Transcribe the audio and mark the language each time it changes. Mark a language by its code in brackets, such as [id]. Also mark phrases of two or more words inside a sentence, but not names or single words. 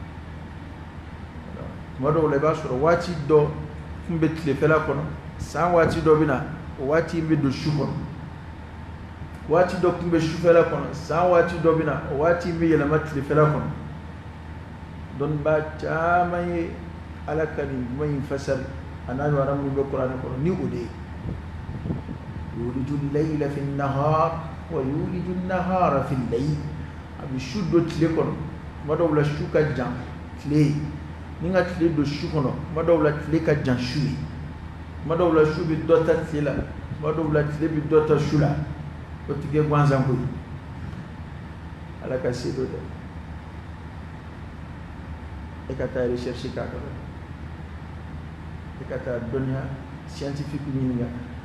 [bm] tuma dɔw la i b'a sɔrɔ waati dɔ kun bɛ tilefɛla kɔnɔ san waati dɔ bɛ na o waati in bɛ don su kɔnɔ waati dɔ kun bɛ sufɛla kɔnɔ san waati dɔ bɛ na o waati in bɛ yɛlɛma tilefɛla kɔnɔ dɔnnibaa caman ye ala ka nin kuma in fasari a n'a ɲɔgɔnna minnu bɛ kuranɛ kɔnɔ ni o de ye [ar] يولج الليل في النهار ويولج النهار في الليل [bm] a bɛ su don tile kɔnɔ tuma dɔw la su ka jan tile ye ni ka tile don su kɔnɔ tuma dɔw la tile ka jan su ye tuma dɔw la su bɛ dɔ ta tile la tuma dɔw la tile bɛ dɔ ta su la o tɛ kɛ gansan koyi ala ka se dɔ dɛ e ka taa recherche k'a kan e ka taa dɔnniya scientifique ɲini ka